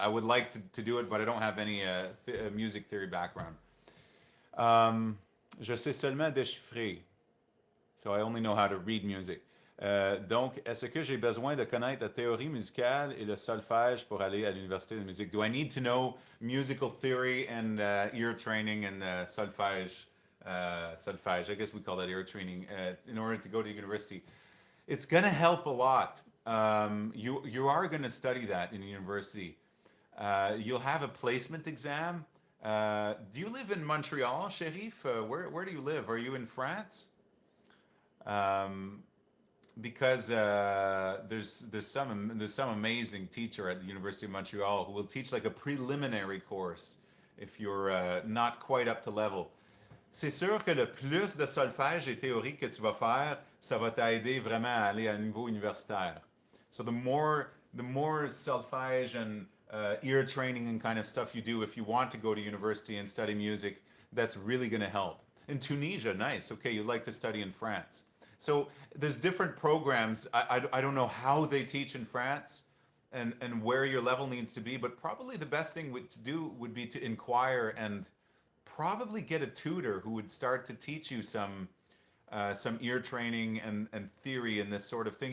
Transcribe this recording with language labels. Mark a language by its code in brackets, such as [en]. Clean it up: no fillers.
[en] I would like to do it, but I don't have any music theory background. [fr] Je sais seulement déchiffrer. [en] So I only know how to read music. [fr] Donc, est-ce que j'ai besoin de connaître la théorie musicale et le solfège pour aller à l'université de musique? [en] Do I need to know musical theory and ear training and solfège? Solfège, I guess we call that ear training in order to go to university. It's going to help a lot. You are going to study that in university. You'll have a placement exam. Do you live in Montreal, Sherif? Where do you live? Are you in France? Because there's some amazing teacher at the University of Montreal who will teach like a preliminary course if you're not quite up to level. [fr] C'est sûr que le plus de solfège et théorie que tu vas faire, ça va t'aider vraiment à aller à un niveau universitaire. [en] So the more solfège and ear training and kind of stuff you do if you want to go to university and study music, that's really going to help. In Tunisia, nice. Okay, you like to study in France. So there's different programs. I don't know how they teach in France and where your level needs to be, but probably the best thing to do would be to inquire and probably get a tutor who would start to teach you some ear training and theory and this sort of thing.